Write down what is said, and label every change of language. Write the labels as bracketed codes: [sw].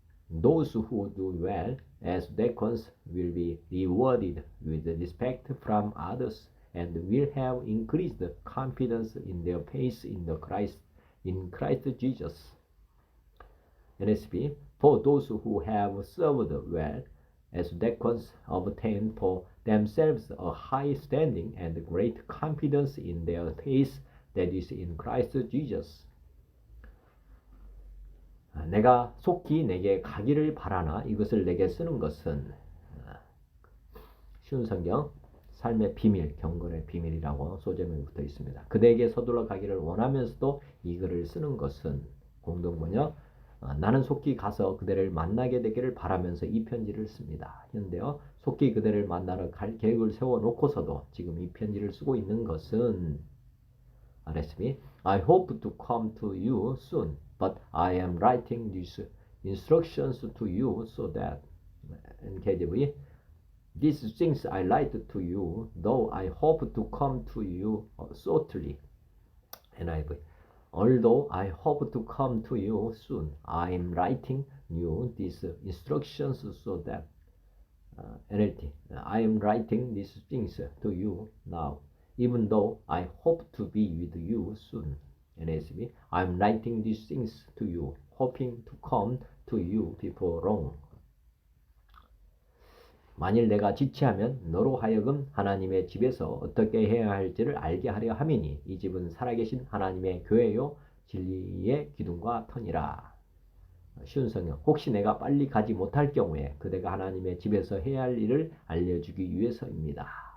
[en] Those who do well as deacons will be rewarded with respect from others and will have increased confidence in their faith in Christ Jesus. NSB. For those who have served well as deacons obtain for themselves a high standing and great confidence in their faith that is in Christ Jesus. [ko] 내가 속히 내게 가기를 바라나 이것을 내게 쓰는 것은 쉬운 성경 삶의 비밀, 경건의 비밀이라고 소제목에 붙어 있습니다. 그대에게 서둘러 가기를 원하면서도 이 글을 쓰는 것은 공동번역 나는 속히 가서 그대를 만나게 되기를 바라면서 이 편지를 씁니다. 현대어 속히 그대를 만나러 갈 계획을 세워놓고서도 지금 이 편지를 쓰고 있는 것은 [en] RSB I hope to come to you soon, but I am writing these instructions to you so that NKJV these things I write to you, though I hope to come to you shortly. NIV Although I hope to come to you soon, I am writing you these instructions so that NLT I am writing these things to you now, even though I hope to be with you soon. NSB I am writing these things to you, hoping to come to you before long. [ko] 만일 내가 지체하면 너로 하여금 하나님의 집에서 어떻게 해야 할지를 알게 하려 함이니 이 집은 살아계신 하나님의 교회요 진리의 기둥과 터니라. 쉬운 성경 혹시 내가 빨리 가지 못할 경우에 그대가 하나님의 집에서 해야 할 일을 알려주기 위해서입니다.